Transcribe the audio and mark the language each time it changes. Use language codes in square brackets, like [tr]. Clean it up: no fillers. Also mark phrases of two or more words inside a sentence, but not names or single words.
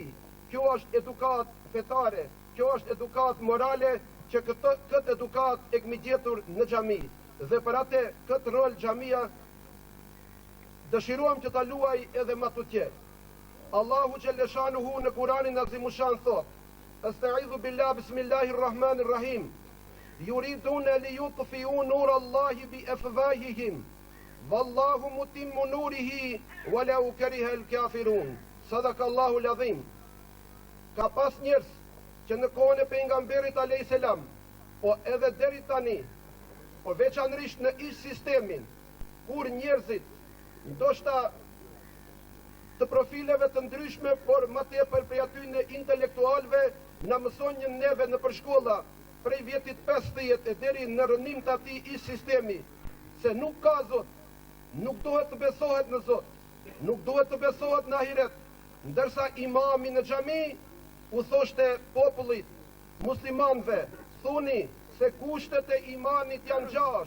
[sq] Kjo është edukat fetare, kjo është edukat morale, që këtë edukat e kemi gjetur në xhami. Dhe për atë këtë rol xhamia dëshirojmë që ta luaj edhe më tutje. Allahu [ar] جل شأنه [sq] në Kuranin Azimushan thot: [ar] أستعيذ بالله، بسم الله الرحمن الرحيم. يريدون ليطفئوا نور الله بأفواههم. والله متم نوره ولو كره الكافرون. صدق الله العظيم. [sq] Ka pas njerëz që në kohën e pejgamberit [ar] عليه السلام, [sq] po edhe deri tani, po veçanërisht në ish sistemin, kur njerëzit ndoshta të profileve të ndryshme, por më tepër prej atyre intelektualëve, na mësonjën neve në përshkolla prej vjetit 50 e deri në rënim të atij ish sistemi, se nuk ka Zot, nuk duhet të besohet në Zot, nuk duhet të besohet në ahiret, ndërsa imami në xhami u thoshte popullit muslimanëve, thuni se kushtet e imanit janë 6.